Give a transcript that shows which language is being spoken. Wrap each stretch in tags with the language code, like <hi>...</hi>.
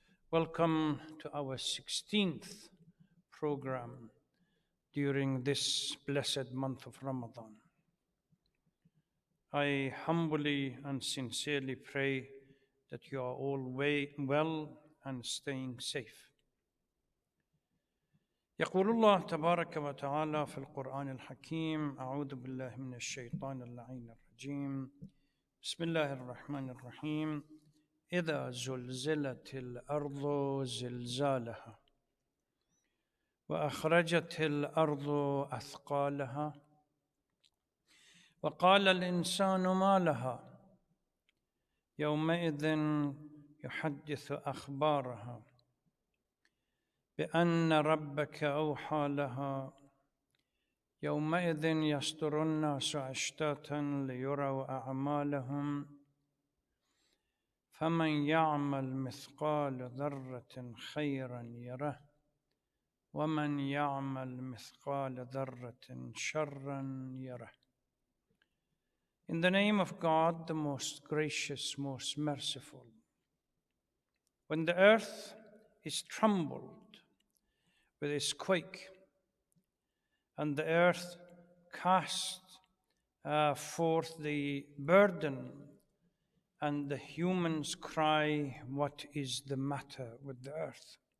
<en>Welcome to our 16th program during this blessed month of Ramadan. I humbly and sincerely pray that you are all well and staying safe.</en> <ar>يقول الله تبارك وتعالى في القرآن الحكيم أعوذ بالله من الشيطان اللعين الرجيم بسم الله الرحمن الرحيم إذا زلزلت الأرض زلزالها وأخرجت الأرض أثقالها وقال الإنسان ما لها يومئذ يحدث أخبارها بأن ربك أوحى لها يومئذ يصدر الناس أشتاتا ليروا أعمالهم فمن يعمل مثقال ذرة خيرا يره ومن يعمل مثقال ذرة شرا يره.</ar> <en>In the name of God, the most gracious, most merciful. When the earth is trembled with its quake, and the earth casts forth the burden, and the humans cry, what is the matter with the earth?</en>